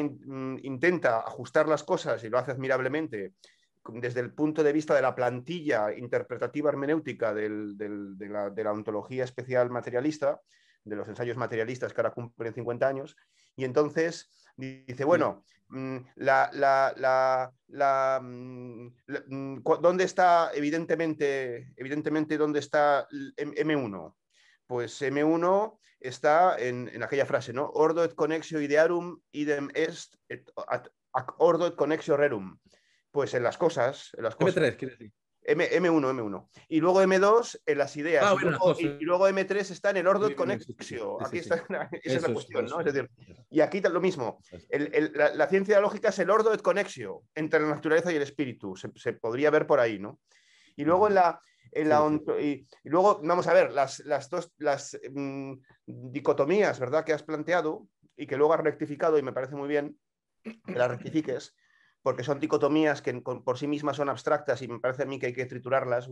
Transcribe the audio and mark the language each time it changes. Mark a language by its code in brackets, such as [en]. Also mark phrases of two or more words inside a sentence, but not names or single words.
[es] intenta ajustar las cosas y lo hace admirablemente desde el punto de vista de la plantilla interpretativa hermenéutica de la ontología especial materialista, de los ensayos materialistas que ahora cumplen 50 años, y entonces dice, bueno, ¿dónde está evidentemente dónde está M1? Pues M1 está en aquella frase, ¿no? [la] Ordo et connexio idearum idem est ac ordo et connexio rerum. [es] Pues en las cosas. M3, quiere decir. M1. Y luego M2 en las ideas. Y luego M3 está en el [la] ordo et connexio. [es] Aquí está, esa es la cuestión, ¿no? Es decir, y aquí lo mismo. La ciencia de la lógica es el [la] ordo et connexio [es] entre la naturaleza y el espíritu. Se podría ver por ahí, ¿no? Y luego y luego, vamos a ver, las dicotomías, ¿verdad?, que has planteado y que luego has rectificado, y me parece muy bien que las rectifiques, porque son dicotomías que por sí mismas son abstractas y me parece a mí que hay que triturarlas.